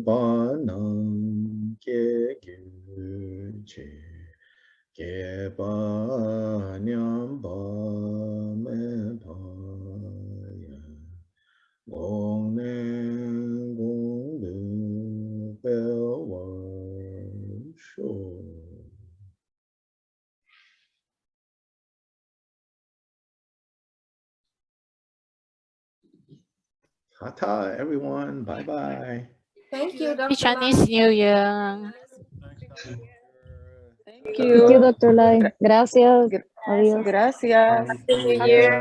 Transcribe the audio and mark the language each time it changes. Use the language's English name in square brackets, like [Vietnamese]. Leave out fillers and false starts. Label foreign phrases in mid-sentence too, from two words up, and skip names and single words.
[English] Banam Ge Gyuche Ge Banyam Ba Me Paya Gong Ne Gong Du Bel Wan Sho. Tata, everyone. Bye-bye. Thank you, Happy Dr. Lai. Chinese New Year. Thank you, Dr. Lai. [Spanish] Gracias. Adiós. [English] Gracias. Happy New Year.